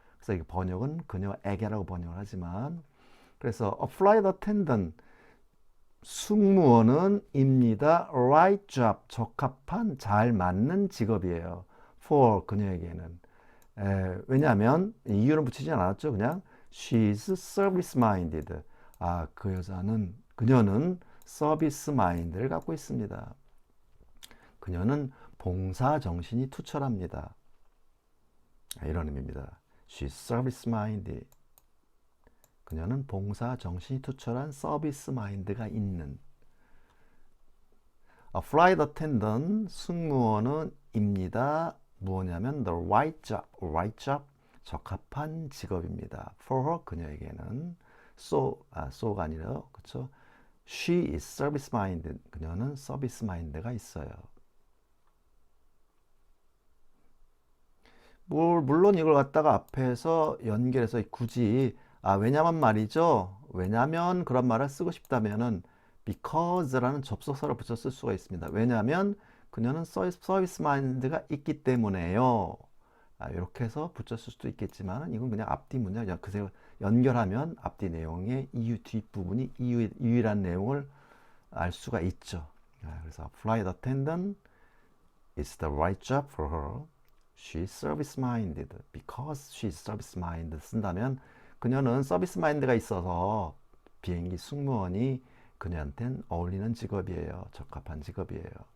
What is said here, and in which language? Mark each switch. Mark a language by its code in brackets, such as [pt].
[ko] 그래서 이 번역은 그녀에게라고 번역을 하지만 그래서 [en] a flight attendant [ko] 승무원은 입니다. [en] right job [ko] 적합한 잘 맞는 직업이에요. for 그녀에게는 왜냐하면 이유는 붙이지 않았죠. 그냥 [en] she's service minded. [ko] 아, 그녀는 서비스 마인드를 갖고 있습니다. 그녀는 봉사 정신이 투철합니다. 이런 의미입니다. [en] She's service minded. [ko] 그녀는 봉사 정신이 투철한 서비스 마인드가 있는. [en] A flight attendant [ko] 승무원은 입니다. 뭐냐면 [en] the right job [ko] 적합한 직업입니다. [en] for her [ko] 그녀에게는 so가 아니라 그렇죠. [en] She is service minded. [ko] 그녀는 서비스 마인드가 있어요. 물론 이걸 갖다가 앞에서 연결해서 굳이 왜냐면 말이죠. 왜냐면 그런 말을 쓰고 싶다면은 because라는 접속사를 붙여 쓸 수가 있습니다. 왜냐면 그녀는 서비스 마인드가 있기 때문에요. 이렇게 해서 붙여 쓸 수도 있겠지만 이건 그냥 앞뒤 문장 그냥 연결하면 앞뒤 내용의 이유 뒷부분이 이유란 내용을 알 수가 있죠. 그래서 [en] flight attendant is the right job for her. She's service minded. Because she's service minded [ko] 쓴다면 그녀는 서비스 마인드가 있어서 비행기 승무원이 그녀한테는 어울리는 직업이에요. 적합한 직업이에요.